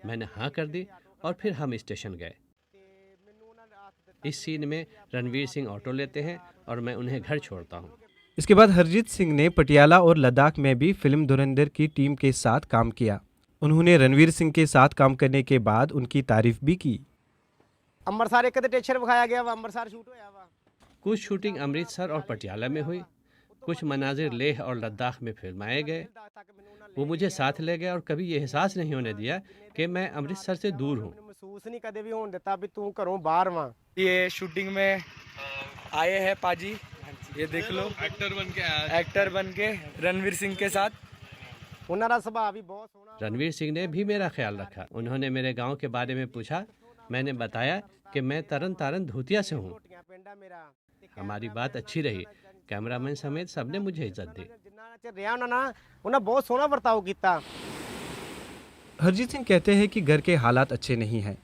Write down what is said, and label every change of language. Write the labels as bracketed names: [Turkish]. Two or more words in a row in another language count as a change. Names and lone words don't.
[Urdu] میں نے ہاں کر دی اور پھر ہم اسٹیشن گئے. اس سین میں رنویر سنگھ آٹو لیتے ہیں اور میں انہیں گھر چھوڑتا ہوں. اس کے بعد ہرجیت سنگھ نے پٹیالہ اور لداخ میں بھی فلم دھرندھر کی ٹیم کے ساتھ کام کیا. انہوں نے رنویر سنگھ کے ساتھ کام کرنے کے بعد ان کی تعریف بھی کی. [Punjabi] ਅੰਮ੍ਰਿਤਸਰ ਇੱਕ ਤੇ ਟੀਚਰ ਵਿਖਾਇਆ ਗਿਆ ਵਾ, ਅੰਮ੍ਰਿਤਸਰ ਸ਼ੂਟ ਹੋਇਆ ਵਾ. [Urdu] کچھ شوٹنگ امرتسر اور پٹیالہ میں ہوئی, کچھ مناظر لیہ اور لداخ میں فلمائے گئے. وہ مجھے ساتھ لے گئے اور کبھی یہ احساس نہیں ہونے دیا کہ میں امرتسر سے دور ہوں. [Punjabi] محسوس نہیں کدے بھی ہوਣ ਦਿੱਤਾ ਵੀ ਤੂੰ ਘਰੋਂ ਬਾਹਰ ਵਾਂ. [Urdu] یہ شوٹنگ میں آئے ہیں پاجی, یہ دیکھ لو ایکٹر بن کے رنویر سنگھ کے ساتھ. [Punjabi] ਉਹਨਾਂ ਦਾ ਸੁਭਾਅ ਵੀ ਬਹੁਤ ਸੋਹਣਾ. [Urdu] رنویر سنگھ نے بھی میرا خیال رکھا. انہوں نے میرے گاؤں کے بارے میں پوچھا. میں نے بتایا کہ میں ترن تارن دھوتیا سے ہوں. ہماری بات اچھی رہی. کیمرہ مین سمیت سب نے مجھے عزت دی. [Punjabi] انہوں بہت سونا برتاؤ کیتا. [Urdu] ہرجیت سنگھ کہتے ہیں کہ گھر کے حالات اچھے نہیں ہیں.